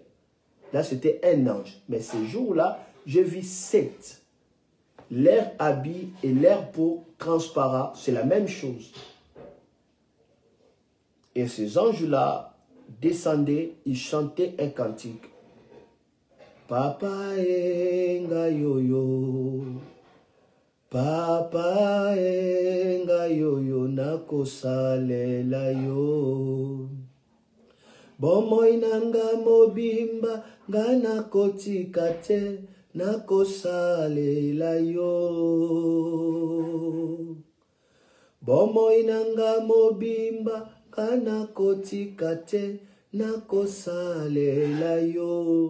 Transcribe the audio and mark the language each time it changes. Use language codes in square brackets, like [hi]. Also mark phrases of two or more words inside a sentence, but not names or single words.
[fr] Là, c'était un ange. Mais ce jour-là, je vis 7. Leur habit et leur peau transparent, c'est la même chose. Et ces anges-là descendaient, ils chantaient un cantique. [ln] Papa enga yoyo, Papa enga yoyo nakosalela yo. Bomoi nanga mobimba ngana kotika te nakosalela yo. Bomoi nanga mobimba ngana kotika te nakosalela yo.